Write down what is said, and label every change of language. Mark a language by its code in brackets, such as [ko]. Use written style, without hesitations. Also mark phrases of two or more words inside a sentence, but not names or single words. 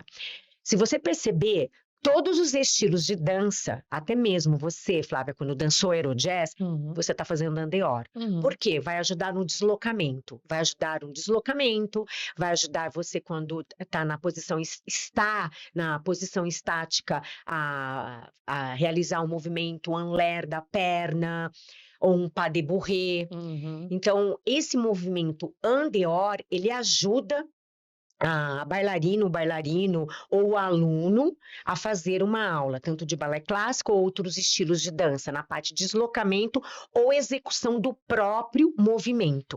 [pt] Se você perceber, todos os estilos de dança, até mesmo você, Flávia, quando dançou Aerojazz, você está fazendo andeor. Por quê? Vai ajudar no deslocamento. Vai ajudar no deslocamento, vai ajudar você quando está na posição estática a realizar um movimento [fr] en l'air [pt] da perna, ou um [fr] pas de bourrée. [pt] Então, esse movimento andeor, ele ajuda a bailarina, o bailarino ou o aluno a fazer uma aula, tanto de balé clássico ou outros estilos de dança, na parte de deslocamento ou execução do próprio movimento.